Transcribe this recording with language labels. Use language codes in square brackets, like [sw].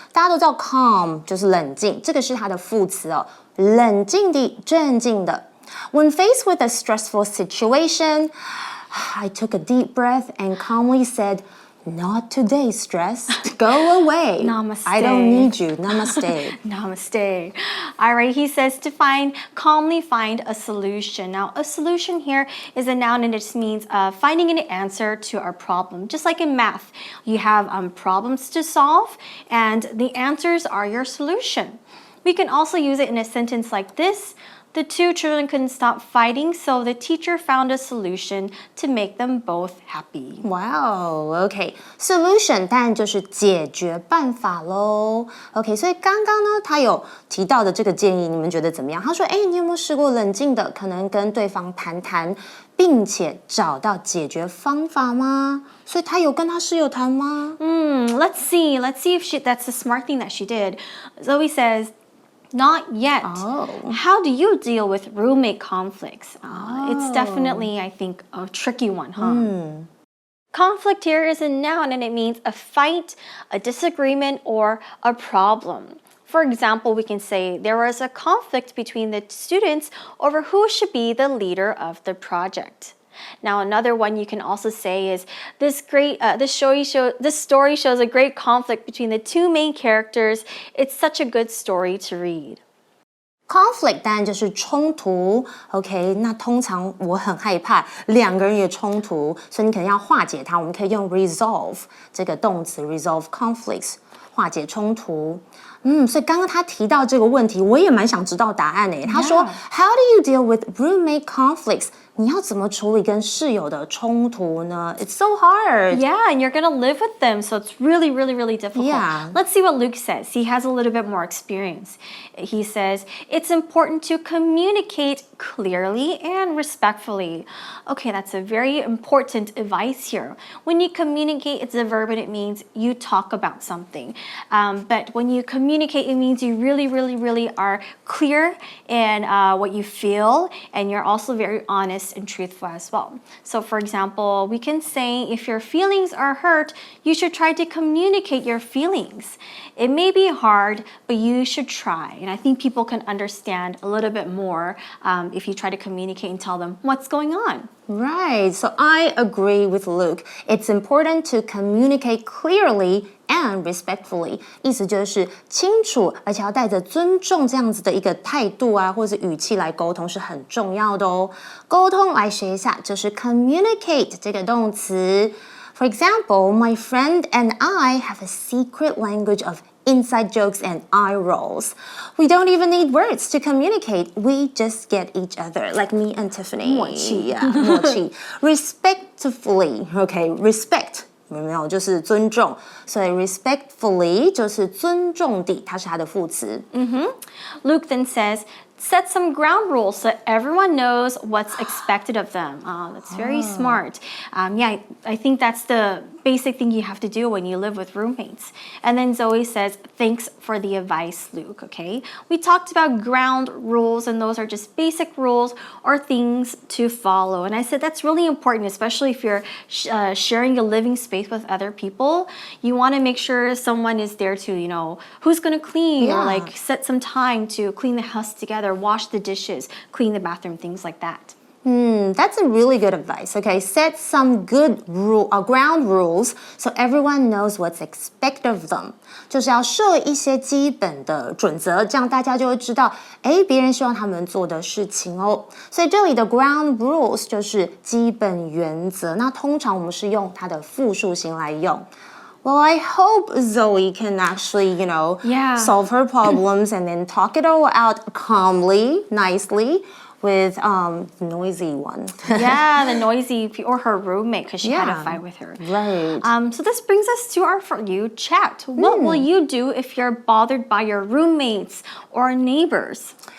[zh] 大家都知道 calm 就是冷静，这个是它的副词哦，冷静地、镇静的。 [en] When faced with a stressful situation, I took a deep breath and calmly said, "Not today, stress. Go away. Namaste. I don't need you. Namaste." Namaste. All right, he says to calmly find a solution. Now, a solution here is a noun and it just means finding an answer to our problem. Just like in math, you have problems to solve and the answers are your solution. We can also use it in a sentence like this. The two children couldn't stop fighting, so the teacher found a solution to make them both happy. Wow, OK. [zh] Solution 当然就是解决办法咯。 OK， 所以刚刚呢，他有提到的这个建议，你们觉得怎么样？他说，你有没有试过冷静的，可能跟对方谈谈，并且找到解决方法吗？所以他有跟他室友谈吗 [en] ？Let's see if that's a smart thing that she did. Zoe says, not yet. Oh. How do you deal with roommate conflicts? It's definitely, I think, a tricky one, huh? Conflict here is a noun and it means a fight, a disagreement, or a problem. For example, we can say there was a conflict between the students over who should be the leader of the project. Now, another one you can also say is this story shows a great conflict between the two main characters. It's such a good story to read. [zh] Conflict 当然就是冲突 ，OK， 那通常我很害怕两个人有冲突，所以你可能要化解它。我们可以用 resolve 这个动词 resolve conflicts 化解冲突。所以刚刚他提到这个问题，我也蛮想知道答案诶。 [en] 他说，How do you deal with roommate conflicts？ [zh] 你要怎么处理跟室友的冲突呢 ？ It's so hard. [en] Yeah, and you're gonna live with them, so it's really, really, really difficult. Yeah. Let's see what Luke says. He has a little bit more experience. He says, it's important to communicate clearly and respectfully. Okay, that's a very important advice here. When you communicate, it's a verb and it means you talk about something. But when you communicate, it means you really, really, really are clear in what you feel, and you're also very honest and truthful as well. So for example, we can say if your feelings are hurt, you should try to communicate your feelings. It may be hard, but you should try. And I think people can understand a little bit more if you try to communicate and tell them what's going on. Right, so I agree with Luke. It's important to communicate clearly and respectfully. [zh] 意思就是清楚，而且要带着尊重这样子的一个态度啊，或者是语气来沟通是很重要的哦。沟通来学一下，就是 communicate 这个动词。 [en] For example, my friend and I have a secret language of inside jokes and eye rolls. We don't even need words to communicate. We just get each other, like me and Tiffany. [zh] 默契 [en] Yeah, 默契 Respectfully, okay, respect. 有没有？ [zh] 就是尊重，所以 respectfully 就是尊重地，它是它的副词。 [en] Luke then says, set some ground rules so everyone knows what's expected of them. That's very smart. Yeah, I think that's the basic thing you have to do when you live with roommates. And then Zoe says, thanks for the advice, Luke, okay? We talked about ground rules, and those are just basic rules or things to follow. And I said that's really important, especially if you're sharing a living space with other people. You want to make sure someone is there to, you know, who's going to clean or like set some time to clean the house together, wash the dishes, clean the bathroom, things like that. That's a really good advice. Okay, set some good ground rules so everyone knows what's expected of them. [zh] 就是要设一些基本的准则，这样大家就会知道，别人希望他们做的事情哦。所以这里的 ground rules 就是基本原则。那通常我们是用它的复数形来用。 [en] Well, I hope Zoe can actually, you know, solve her problems and then talk it all out calmly, nicely. With the noisy one. Yeah, the noisy, or her roommate, because she had a fight with her. Right. So this brings us to our For You chat. What will you do if you're bothered by your roommates or neighbors?